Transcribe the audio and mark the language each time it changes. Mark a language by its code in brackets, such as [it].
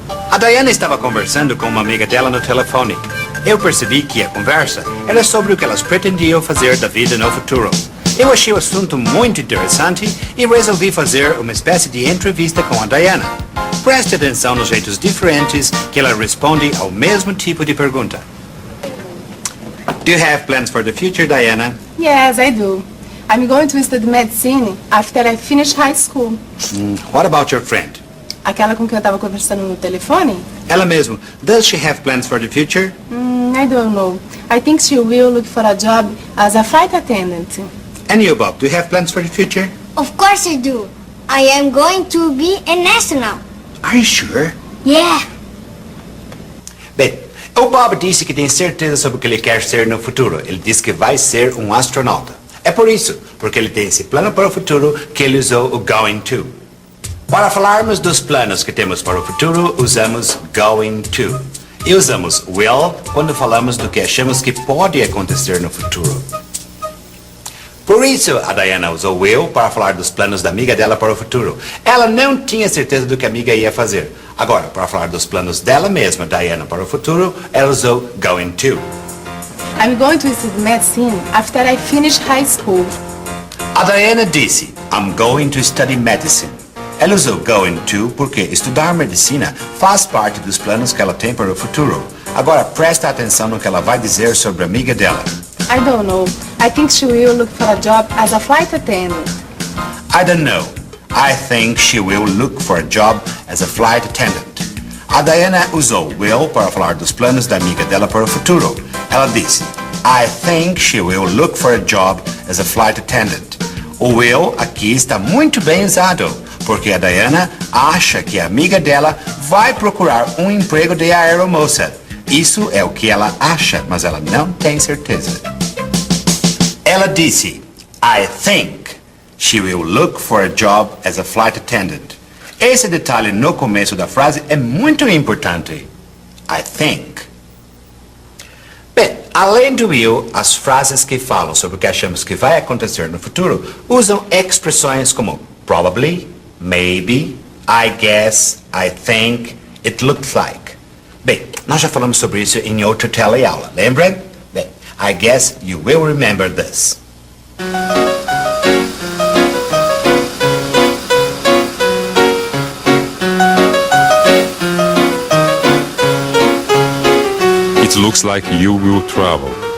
[pt] A Diana estava conversando com uma amiga dela no telefone. Eu percebi que a conversa era sobre o que elas pretendiam fazer da vida no futuro. Eu achei o assunto muito interessante e resolvi fazer uma espécie de entrevista com a Diana. Preste atenção nos jeitos diferentes que ela responde ao mesmo tipo de pergunta. [en] Do you have plans for the future, Diana? Yes, I do. I'm going to study medicine after I finish high school. What about your friend? [pt] Aquela com quem eu estava conversando no telefone? Ela mesmo. [en] Does she have plans for the future? I don't know. I think she will look for a job as a flight attendant. And you, Bob, do you have plans for the future? Of course I do. I am going to be an astronaut. Are you sure? Yeah. [pt] Bem, o Bob disse que tem certeza sobre o que ele quer ser no futuro. Ele disse que vai ser um astronauta. É por isso, porque ele tem esse plano para o futuro, que ele usou o going to. Para falarmos dos planos que temos para o futuro, usamos going to. E usamos will quando falamos do que achamos que pode acontecer no futuro. Por isso, a Diana usou will para falar dos planos da amiga dela para o futuro. Ela não tinha certeza do que a amiga ia fazer. Agora, para falar dos planos dela mesma, Diana, para o futuro, ela usou going to. [en] I'm going to study medicine after I finish high school. [pt] A Diana disse, [en] I'm going to study medicine. [pt] Ela usou going to porque estudar medicina faz parte dos planos que ela tem para o futuro. Agora presta atenção no que ela vai dizer sobre a amiga dela. [en] I don't know. I think she will look for a job as a flight attendant. I don't know. I think she will look for a job as a flight attendant. [pt] A Diana usou will para falar dos planos da amiga dela para o futuro. Ela disse, [en] I think she will look for a job as a flight attendant. [pt] O will aqui está muito bem usado, porque a Diana acha que a amiga dela vai procurar um emprego de aeromoça. Isso é o que ela acha, mas ela não tem certeza. Ela disse, [en] I think she will look for a job as a flight attendant. [pt] Esse detalhe no começo da frase é muito importante. [en] I think. [pt] Bem, além do will, as frases que falam sobre o que achamos que vai acontecer no futuro usam expressões como [en] probably, maybe, I guess, I think, it looks like. [pt] Bem, nós já falamos sobre isso em outra teleaula, lembra? Bem, [en] I guess you will remember this. It looks like you will travel.